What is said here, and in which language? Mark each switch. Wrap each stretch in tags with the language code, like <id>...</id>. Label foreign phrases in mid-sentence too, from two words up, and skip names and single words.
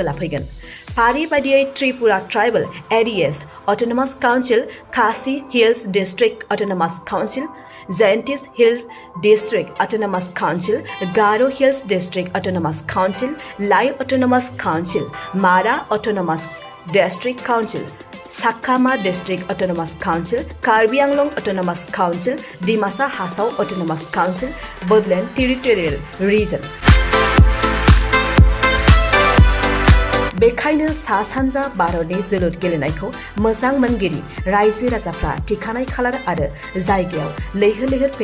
<brx>लाफैगोन फारि बायदियै त्रिपुरा ट्राइबल एरियास अट'नमास काउन्सिल खासि हिल्स डिस्ट्रिक्ट अट'नमास काउन्सिल जयन्तिस हिल डिस्ट्रिक्ट अटोनोमस काउन्सिल गारो हिल्स डिस्ट्रिक्ट अटोनोमस काउन्सिल लाई अटोनोमस काउन्सिल मारा अटोनोमस डिस्ट्रिक्ट काउन्सिल Sakama District Autonomous Council, Karbi Anglong Autonomous Council, Dimasa Hasau Autonomous Council, Bodoland Territorial Region. बेखायनो सा सानजा भारतनि जोलुर गेलेनायखौ मोजां मोनगिरि रायजो राजाफ्रा थिखानाय खालार आरो जायगायाव लैहोर लैहोर</brx>